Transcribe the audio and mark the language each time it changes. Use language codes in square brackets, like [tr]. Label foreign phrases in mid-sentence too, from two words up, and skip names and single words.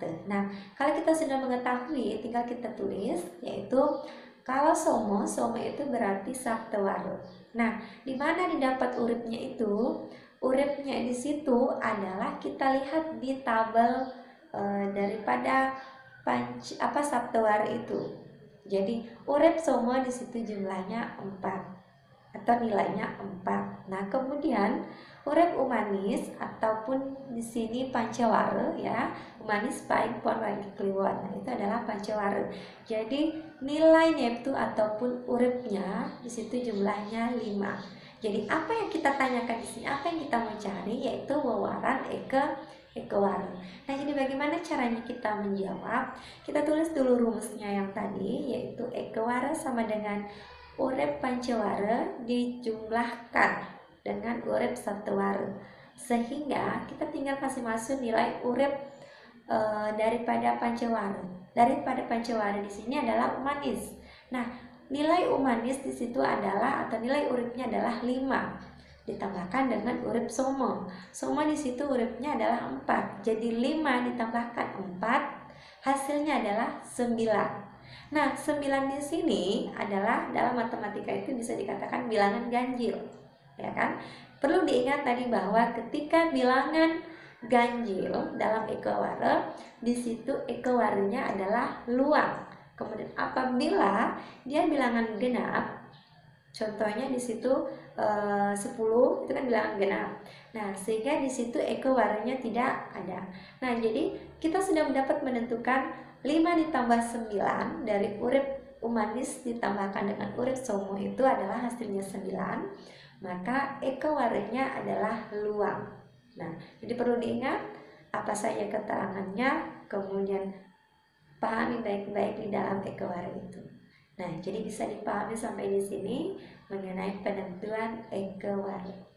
[id] Nah, kalau kita sudah mengetahui tinggal kita tulis, yaitu kalau soma itu berarti saptawara. Nah, di mana didapat uripnya itu? Uripnya di situ adalah kita lihat di tabel daripada saptawara itu. Jadi urip soma di situ jumlahnya 4 atau nilainya 4. Nah, kemudian urip umanis ataupun di sini pancawara ya. Umanis paing pon lagi kliwon. Nah, itu adalah pancawara. Jadi nilai neptu ataupun uripnya di situ jumlahnya 5. Jadi apa yang kita tanyakan di sini, apa yang kita mau cari yaitu wawaran ekewara. Nah, jadi bagaimana caranya kita menjawab? Kita tulis dulu rumusnya yang tadi, yaitu ekewara sama dengan urip pancawara dijumlahkan dengan urip satewara. Sehingga kita tinggal kasih masuk nilai urip daripada pancawara. Daripada pancawara di sini adalah umanis. Nah, nilai umanis di situ adalah atau nilai uripnya adalah 5 ditambahkan dengan urip soma. Soma di situ uripnya adalah 4. Jadi 5 ditambahkan 4 hasilnya adalah 9. Nah, 9 di sini adalah dalam matematika itu bisa dikatakan bilangan ganjil. Ya kan? Perlu diingat tadi bahwa ketika bilangan ganjil dalam ekewara, di situ ekewaranya adalah luang. Kemudian apabila dia bilangan genap, contohnya di situ 10 itu kan bilangan genap. Nah, sehingga di situ ekewaranya tidak ada. Nah, jadi kita sudah dapat menentukan 5 ditambah 9 dari urip umanis ditambahkan dengan urip somo itu adalah hasilnya 9. Maka ekewaranya adalah luang. Nah, jadi perlu diingat apa saja keterangannya, kemudian pahami baik-baik di dalam ekewara itu. Nah, jadi bisa dipahami sampai di sini mengenai penentuan ekewara.